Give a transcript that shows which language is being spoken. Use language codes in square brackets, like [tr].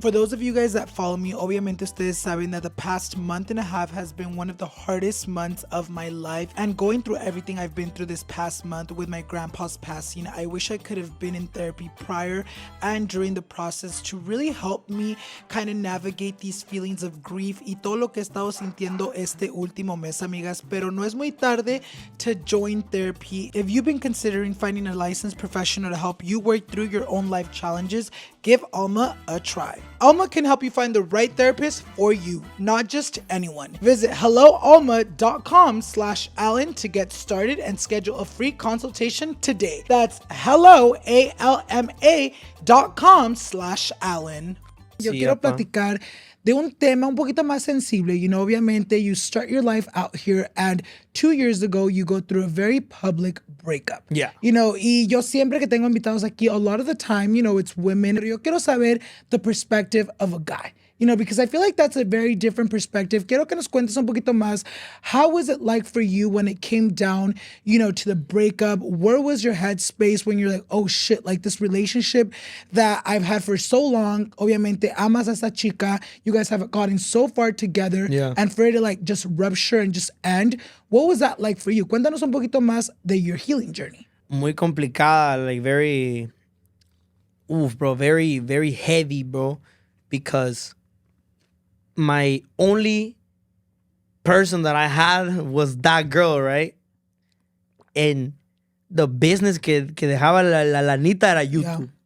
[en] For those of you guys that follow me, [es] obviamente ustedes saben [en] that the past month and a half has been one of the hardest months of my life, and going through everything I've been through this past month with my grandpa's passing, I wish I could have been in therapy prior and during the process to really help me kind of navigate these feelings of grief [es] y todo lo que he estado sintiendo este último mes, amigas. Pero no es muy tarde [en] to join therapy. If you've been considering finding a licensed professional to help you work through your own life challenges, give Alma a try. Alma can help you find the right therapist for you, not just anyone. Visit helloalma.com/Alan to get started and schedule a free consultation today. That's helloalma.com/Alan. [es] Yo quiero platicar de un tema un poquito más sensible. [en] You know, obviamente, you start your life out here, and 2 years ago, you go through a very public breakup. Yeah. You know, [es] y yo siempre que tengo invitados aquí, [en] a lot of the time, you know, it's women. [es] Pero yo quiero saber [en] the perspective of a guy. You know, because I feel like that's a very different perspective. [es] Quiero que nos cuentes un poquito más. [en] How was it like for you when it came down, you know, to the breakup? Where was your headspace when you're like, oh shit, like this relationship that I've had for so long, [es] obviamente amas a esa chica, [en] you guys have gotten so far together, and for it to like just rupture and just end, what was that like for you? [es] Cuéntanos un poquito más de [en] your healing journey. [es] Muy complicada, [en] like very, bro, very, very heavy, bro, because my only person that I had was that girl, right? And the business [es] que dejaba la lanita era YouTube. [en] Yeah.